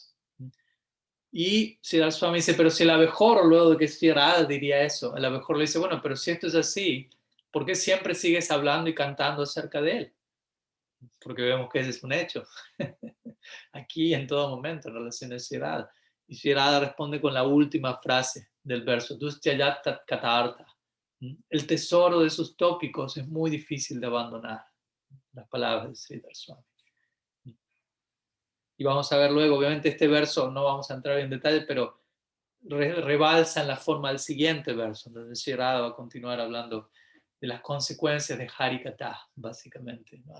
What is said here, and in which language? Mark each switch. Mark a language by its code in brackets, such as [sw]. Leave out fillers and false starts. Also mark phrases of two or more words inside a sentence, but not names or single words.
[es] Y Siddhartha Swami dice, pero si el abejorro, luego de que Sri Radha diría eso, el abejorro le dice, bueno, pero si esto es así, ¿por qué siempre sigues hablando y cantando acerca de él? Porque vemos que ese es un hecho. Aquí en todo momento en relación a Sri Radha. Y Sri Radha responde con la última frase del verso, [sa] दुस्त्यजस् तत् कथार्थः. [es] El tesoro de sus tópicos es muy difícil de abandonar. Las palabras de Sridhar Swami. Y vamos a ver luego, obviamente este verso no vamos a entrar en detalle, pero rebalsa en la forma del siguiente verso, donde Sri Radha va a continuar hablando de las consecuencias de Harikatha, básicamente, ¿no?